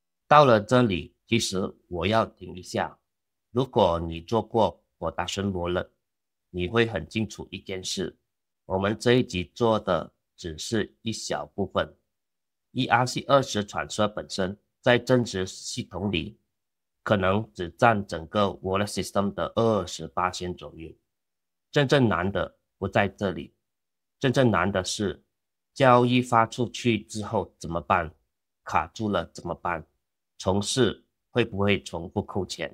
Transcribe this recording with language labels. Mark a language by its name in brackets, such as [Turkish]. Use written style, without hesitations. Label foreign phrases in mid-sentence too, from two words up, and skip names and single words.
[Chinese] 到了這裡，其實我要停一下。如果你做過 [English] Production Wallet， [Chinese] 你會很清楚一件事，我們這一集做的只是一小部分。 [English] ERC20 Transfer [Chinese] 本身在增值系統裡可能只佔整個 [English] Wallet System [Chinese] 的20% 左右。真正難的不在這裡，真正難的是交易發出去之後怎麼辦？卡住了怎麼辦？重試會不會重複扣錢？